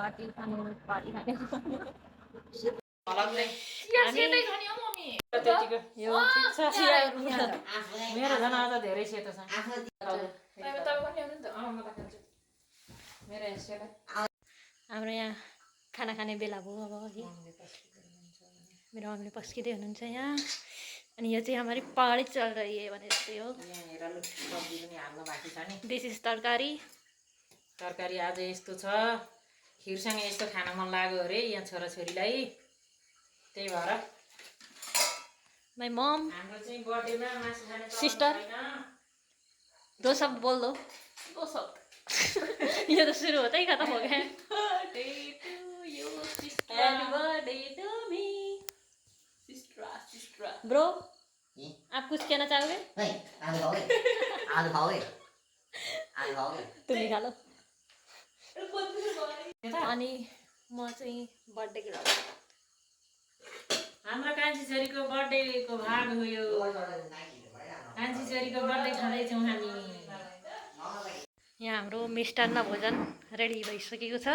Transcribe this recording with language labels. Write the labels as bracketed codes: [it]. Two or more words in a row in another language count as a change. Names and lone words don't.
[ne] मेरो झन् आज धेरै सेतो छ। हाम्रो यहाँ खाना खाने बेला भयो अब है। मेरो मम्मीले पस्किँदै हुनुहुन्छ यहाँ। अनि यो चाहिँ [hi] हमारी पहाडी चल रही है [ne] भने जस्तै हो। [en] this is तरकारी। [ne] तरकारी आज यस्तो छ, खिरसँग यस्तो खान मन लाग्यो अरे यहाँ छोराछोरीलाई, त्यही भएर [en] my mom [ne] हाम्रो चाहिँ बर्थडेमा मासु खाने [hi] सिस्टर दो शब्द बोल दो। [ne] यो त [hi] सुरु होता ही खत्म हो गया। ब्रो आप कुछ कहना चाहोगे? नहीं, आलू खाओगे? तुम ही खा लो। [ne] अनि म चाहिँ बर्थडे हाम्रो कान्छी छोरीको बर्थडेको भाग हो यो। कान्छी छोरीको बर्थडे खाँदैछौँ हामी। यहाँ हाम्रो मिष्टान्न भोजन रेडी भइसकेको छ।